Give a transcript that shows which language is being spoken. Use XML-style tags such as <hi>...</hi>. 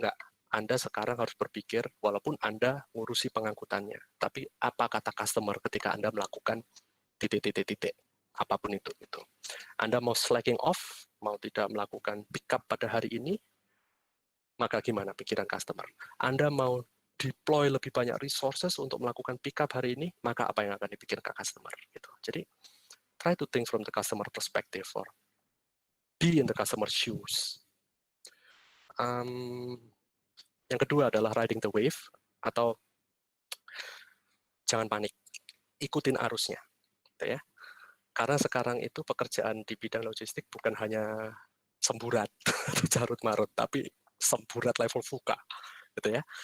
<id>Enggak. Anda sekarang harus berpikir walaupun Anda ngurusi pengangkutannya, tapi apa kata customer ketika Anda melakukan titik-titik apapun itu gitu. Anda mau slacking off, mau tidak melakukan pick up pada hari ini, maka gimana pikiran customer? Anda mau deploy lebih banyak resources untuk melakukan pick up hari ini, maka apa yang akan dipikirkan customer? Gitu.</id> <en>Jadi, try to think from the customer perspective or be in the customer shoes.</en> <id>Yang kedua adalah</id> <en>riding the wave,</en> <id>atau jangan panik, ikutin arusnya. Gitu ya. Karena sekarang itu pekerjaan di bidang logistik bukan hanya semburat, carut-marut, tapi semburat level VUCA. Gitu ya.</id>